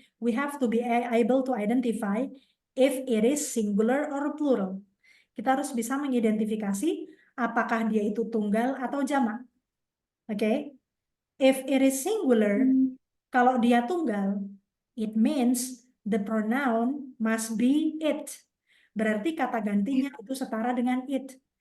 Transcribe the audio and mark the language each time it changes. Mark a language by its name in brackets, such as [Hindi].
[English] We have to be able to identify if it is singular or plural. [Indonesian] Kita harus bisa mengidentifikasi apakah dia itu tunggal atau jamak. [English] Oke? Okay? If it is singular, [Indonesian] kalau dia tunggal, [English] it means the pronoun must be it. [Indonesian] Berarti kata gantinya itu setara dengan it.